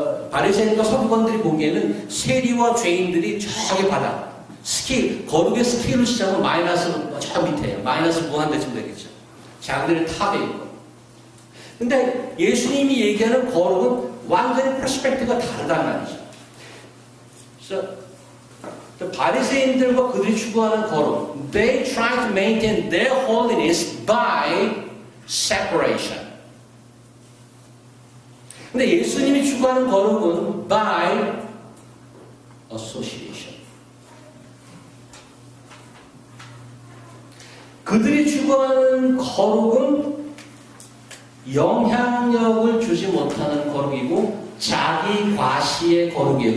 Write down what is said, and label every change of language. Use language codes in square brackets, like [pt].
[ko] 바리새인과 서기관들이 보기에는 세리와 죄인들이 저기 바닥. 거룩의 스케일로 시작하면 마이너스 저 밑에요. 마이너스 무한대쯤 되겠죠. 자기들 탑에 있고. 근데 예수님이 얘기하는 거룩은 완전히 퍼스펙트가 다르다는 말이죠. 그래서 바리새인들과 그들이 추구하는 거룩, [en] they try to maintain their holiness by separation. [ko] 근데 예수님이 추구하는 거룩은 [en] by association. [ko] 그들이 추구하는 거룩은 영향력을 주지 못하는 거룩이고 자기 과시의 거룩이에요.